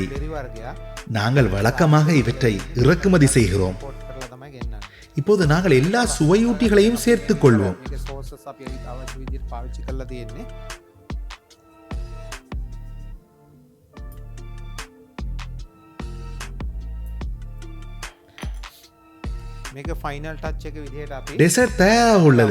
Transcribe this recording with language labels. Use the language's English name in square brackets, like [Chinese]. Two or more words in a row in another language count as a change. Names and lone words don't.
[Sinhala] බෙරි වර්ගයක් [Tamil] நாங்கள் வழக்கமாக இவற்றை இறக்குமதி செய்கிறோம். [Sinhala] පොට් කරලා තමයි ගෙන්නන්නේ. [Tamil] இப்போது நாங்கள் எல்லா சுவையூட்டிகளையும் சேர்த்துக் கொள்வோம். [Sinhala] මේක සෝසස් අපි අවශ්‍ය විදිහට පාවිච්චි කරලා තියෙන්නේ. මේක [English] final touch [Sinhala] එක විදිහට අපි [Tamil] டெசர்ட் தயாராக உள்ளது.